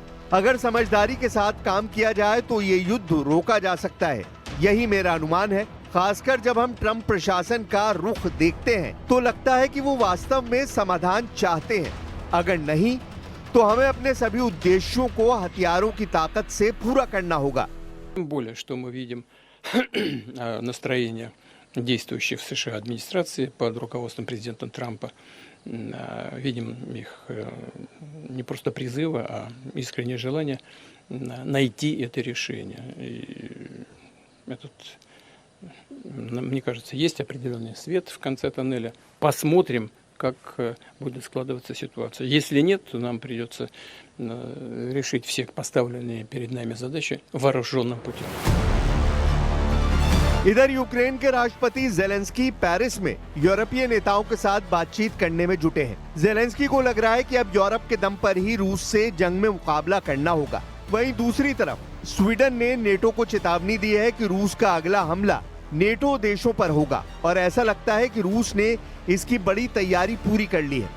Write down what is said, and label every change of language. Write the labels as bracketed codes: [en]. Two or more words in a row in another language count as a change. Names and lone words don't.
[hi] अगर समझदारी के साथ काम किया जाए तो ये युद्ध रोका जा सकता है, यही मेरा अनुमान है। खासकर जब हम ट्रंप प्रशासन का रुख देखते हैं तो लगता है कि वो वास्तव में समाधान चाहते हैं। अगर नहीं तो हमें अपने सभी उद्देश्यों को हथियारों की ताकत से पूरा करना होगा। [ru] Тем более, что мы видим настроение действующей в США администрации под руководством президента Трампа. Видим их не просто призывы, а искреннее желание найти это решение. И мне кажется, есть определенный свет в конце тоннеля. Посмотрим, как будет складываться ситуация. Если нет, то нам придется решить все поставленные перед нами задачи вооруженным путем. [hi] इधर यूक्रेन के राष्ट्रपति जेलेंस्की पेरिस में यूरोपीय नेताओं के साथ बातचीत करने में जुटे हैं। जेलेंस्की को लग रहा है कि अब यूरोप के दम पर ही रूस से जंग में मुकाबला करना होगा। वहीं दूसरी तरफ स्वीडन ने नेटो को चेतावनी दी है कि रूस का अगला हमला नेटो देशों पर होगा और ऐसा लगता है कि रूस ने इसकी बड़ी तैयारी पूरी कर ली है।